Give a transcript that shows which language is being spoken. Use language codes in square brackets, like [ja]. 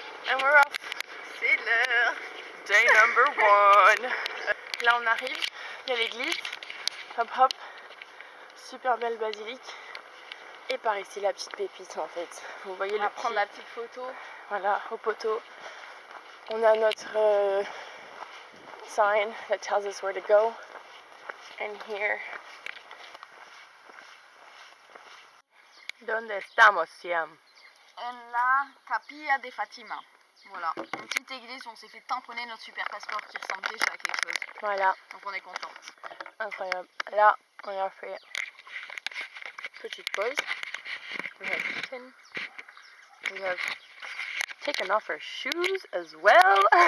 [en] And we're off. [fr] C'est l'heure. [en] Day number 1. [fr] Là on arrive, il y a l'église. Hop hop. Super belle basilique. Et par ici la petite pépite en fait. Vous voyez on va prendre la petite photo. Voilà, au poteau. On a notre [en] sign that tells us where to go. And here. [es] ¿Dónde estamos, Siam? En la Capilla de Fatima. [fr] Voilà, une petite église où on s'est fait tamponner notre super passeport qui ressemble déjà à quelque chose. Voilà. Donc on est content. Incroyable. Là, on a fait petite pause. [en] We have eaten. We have taken off our shoes as well.